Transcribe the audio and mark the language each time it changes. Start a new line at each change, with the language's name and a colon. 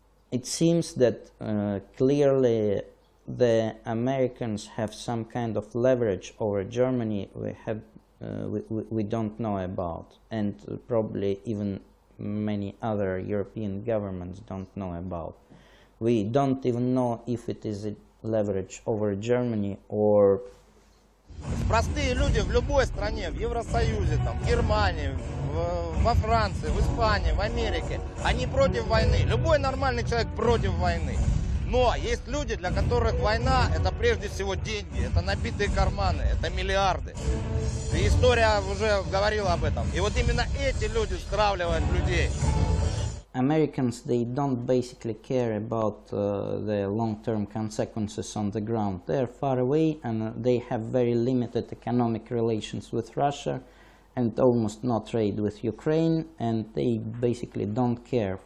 English: It seems that clearly the Americans have some kind of leverage over Germany we don't know about, and probably even many other European governments don't know about. We don't even know if it is a leverage over Germany or
Russian: простые люди в любой стране, в Евросоюзе, там, в Германии, во Франции, в Испании, в Америке, они против войны. Любой нормальный человек против войны. Но есть люди, для которых война – это прежде всего деньги, это набитые карманы, это миллиарды. И история уже говорила об этом. И вот именно эти люди стравливают людей.
English: Americans, they don't basically care about the long-term consequences on the ground. They're far away and they have very limited economic relations with Russia and almost no trade with Ukraine, and they basically don't care.